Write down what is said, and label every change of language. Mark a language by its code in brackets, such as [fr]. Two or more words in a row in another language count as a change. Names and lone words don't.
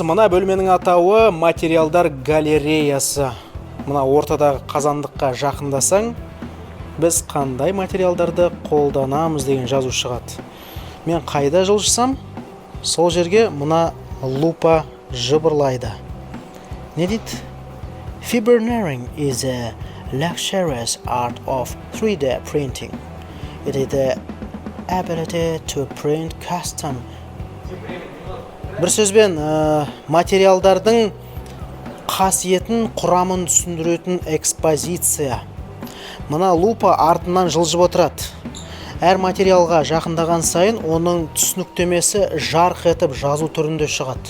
[kk] Мына бөлменің атауы материалдар галереясы. Мына ортадағы қазандыққа жақындасаң, біз қандай материалдарды қолданамыз деген жазу шығады. Мен қайда жылжысам, сол жерге мына лупа жыбырлайды. Не дейді? [en] Fibernering is a luxurious art of 3D printing. It is the ability to print custom. [kk] Бір сөзбен, материалдардың қасиетін, құрамын түсіндіретін экспозиция. Мына лупа артынан жылжып отырады. Әр материалға жақындаған сайын оның түсініктемесі жарқ етіп жазу түрінде шығады.